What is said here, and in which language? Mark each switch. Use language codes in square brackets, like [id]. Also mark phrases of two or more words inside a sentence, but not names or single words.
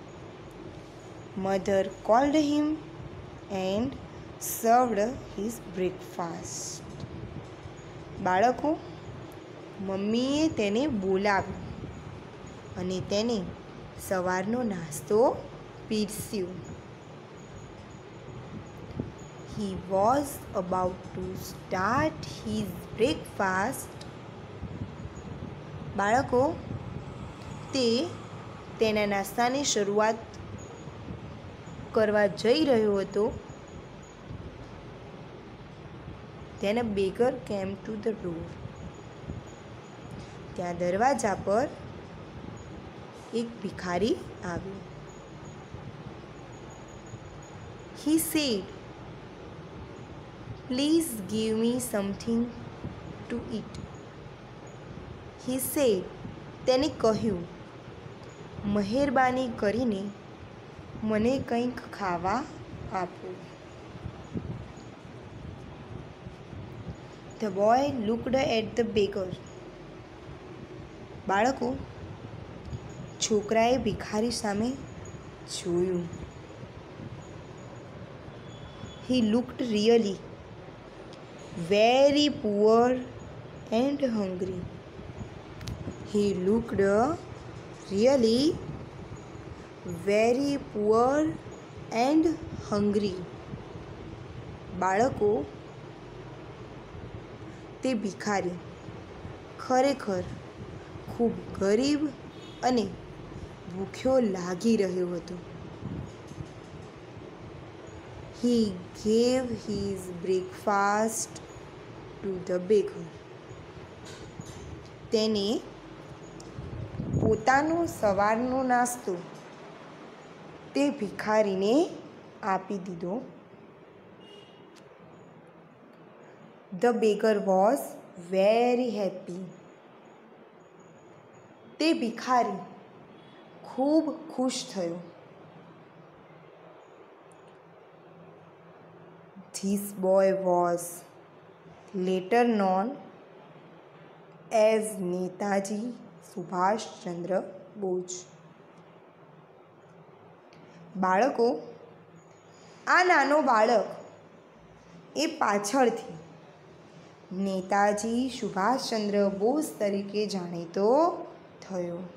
[en] Mother called him and served his breakfast. [gu] બાળકો, મમ્મીએ તેને બોલાવ્યો અને તેને સવારનો નાસ્તો પીરસ્યો. [en] He was about to start his breakfast. [gu] બાળકો, તે તેના નાસ્તાની શરૂઆત કરવા જઈ રહ્યો હતો. [en] Then a beggar came to the door. [gu] ત્યાં દરવાજા પર એક ભિખારી આવ્યો. [en] He said, please give me something to eat. He said, [gu] તેને કહ્યું, મહેરબાની કરીને મને કંઈક ખાવા આપો. [en] The boy looked at the beggar. [gu] બાળકો, છોકરાએ ભિખારી સામે જોયું. [en] He looked really very poor and hungry. He looked really very poor and hungry. [gu] બાળકો, તે ભિખારી ખરેખર ખૂબ ગરીબ અને ભૂખ્યો લાગી રહ્યો હતો. [en] He gave his breakfast to the beggar. [gu] તેને પોતાનો સવારનો નાસ્તો તે ભિખારીને આપી દીધો. [en] The beggar was very happy. [gu] તે ભિખારી ખૂબ ખુશ થયો. [en] This boy was later known as નેતાજી સુભાષચંદ્ર બોઝ. [gu] બાળકો, આ નાનો બાળક એ પાછળથી નેતાજી સુભાષચંદ્ર બોઝ તરીકે જાણીતો થયો.